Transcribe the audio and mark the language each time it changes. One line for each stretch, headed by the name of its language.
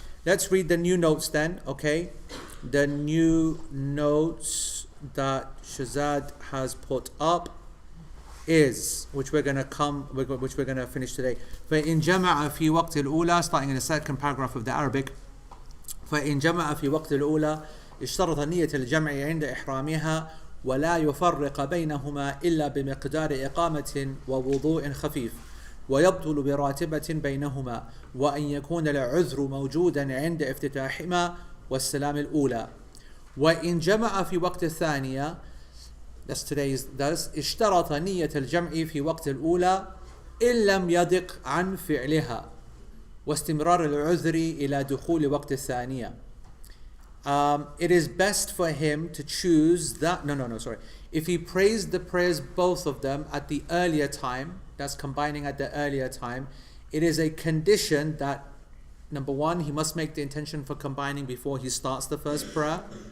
English: Let's read the new notes then, okay? The new notes that Shazad has put up is, which we're going to finish today.
Arabic: فَإِنْ جَمَعَ فِي وَقْتِ الْأُولَى,
English: starting in the second paragraph of the Arabic.
Arabic: فإن جمع في وقت الأولى اشترط نية الجمع عند إحرامها ولا يفرق بينهما إلا بمقدار إقامة ووضوء خفيف ويبطل براتبة بينهما وأن يكون العذر موجودا عند افتتاحهما والسلام الأولى وإن جمع في وقت الثانية,
English: that's today's
Arabic: درس, اشترط نية الجمع في وقت الأولى إن لم يضق عن فعلها واستمرار العذر إلى دخول وقت الثانية.
English: It is best for him to choose that, if he prays the prayers, both of them, at the earlier time, that's combining at the earlier time, it is a condition that, number one, he must make the intention for combining before he starts the first prayer.